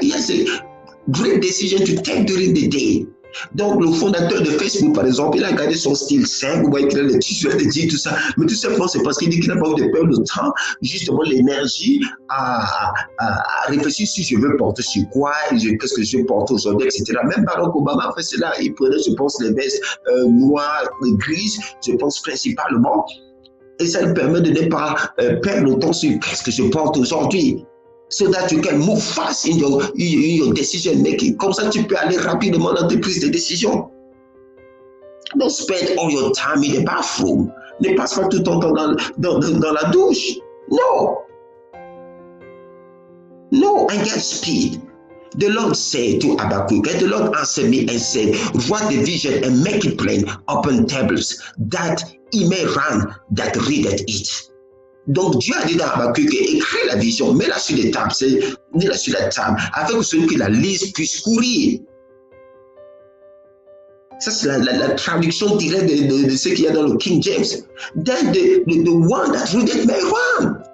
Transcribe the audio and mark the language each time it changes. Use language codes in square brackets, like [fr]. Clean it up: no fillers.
[en] He has a great decision to take during the day. [fr] Donc, le fondateur de Facebook, par exemple, il a gardé son style simple, il a les t-shirts, les jeans, tout ça. Mais tout simplement, c'est parce qu'il dit qu'il n'a pas envie de perdre le temps, justement, l'énergie à réfléchir si je veux porter sur quoi, qu'est-ce que je porte aujourd'hui, etc. Même Barack Obama fait cela. Il prenait, je pense, les vestes noires et grises, je pense principalement. Et ça lui permet de ne pas perdre le temps sur qu'est-ce que je porte aujourd'hui. [en] So that you can move fast in your decision making. [fr] Comme ça, tu peux aller rapidement dans tes prises de décision. [en] Don't spend all your time in the bathroom. [fr] Ne passe pas tout ton temps dans la douche. [en] No. No, and get speed. The Lord said to Habakkuk, and the Lord answered me and said, write the vision and make it plain upon tables, that he may run that readeth it. [fr] Donc Dieu a dit dans Habakkuk, écris la vision, mets-la sur les tables, mets-la sur la table, afin que celui qui la lise puisse courir. Ça, c'est la traduction directe de ce qu'il y a dans le King James. [en] Then the one that readeth may run.